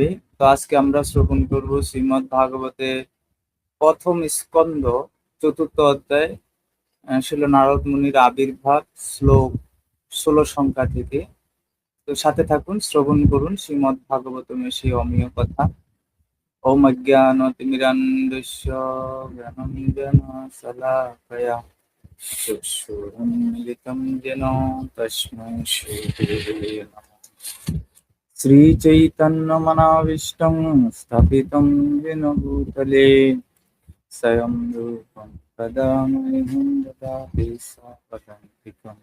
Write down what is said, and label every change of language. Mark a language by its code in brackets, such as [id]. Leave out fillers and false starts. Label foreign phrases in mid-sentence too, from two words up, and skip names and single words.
[bn] তো আজকে আমরা শ্রবণ করব শ্রীমৎ ভাগবতে প্রথম স্কন্ধ চতুর্থ অধ্যায় ছিল নারদ মুনির আবির্ভাব শ্লোক 16 সংখ্যা থেকে। তো সাথে থাকুন, শ্রবণ করুন শ্রীমৎ ভাগবতমের সেই অমীয় কথা। [sa] ওম অজ্ঞানতিমিরান্ধস্য জ্ঞানাঞ্জনশলাকয়া চক্ষুरुन्मिलितं येन तस्मै श्रीगुरवे नमः। श्रीचैतन्यमनाविष्टं स्थापितं येन भूतले स्वयं रूपं तदा मह्यं ददाति स्वपदान्तिकम्।